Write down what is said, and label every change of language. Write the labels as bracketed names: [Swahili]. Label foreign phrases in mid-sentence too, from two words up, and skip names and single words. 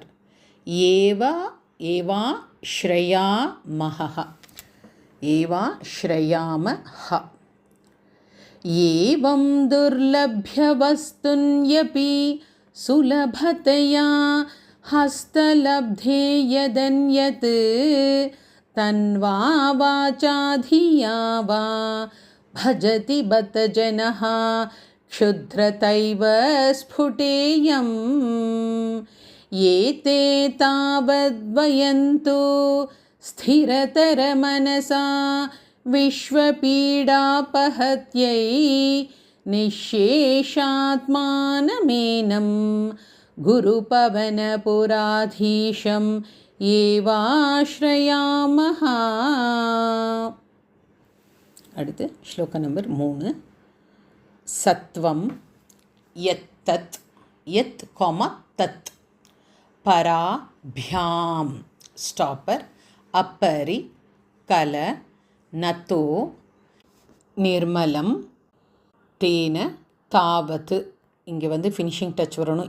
[Sanskrit] एवा एवा श्रया महा, एवा श्रयामह. एवं दुर्लभ्य वस्तुन्यपि सुलभतया हस्तलब्धे यदन्यत् तन्वा वाचा धिया வா भजति बत जनः क्षुद्रतैव स्फुटेयम्. एते तावद्वयन्तु स्थिरतरमनसा विश्वपीडापहत्यै निःशेषात्मानमेनं गुरुपवनपुराधीशम् एवाश्रयामः. [Tamil] அடுத்து ஸ்லோகம் நம்பர் 3. [Sanskrit] सत्वं यत्तत्, यत् कामा तत्, पराभ्याम् ஸ்டாப்பர். अपरि कल नतो निर्मलं तेन तावत्तु, [Tamil] இங்கே வந்து [English] finishing touch [Sanskrit] வரணும்.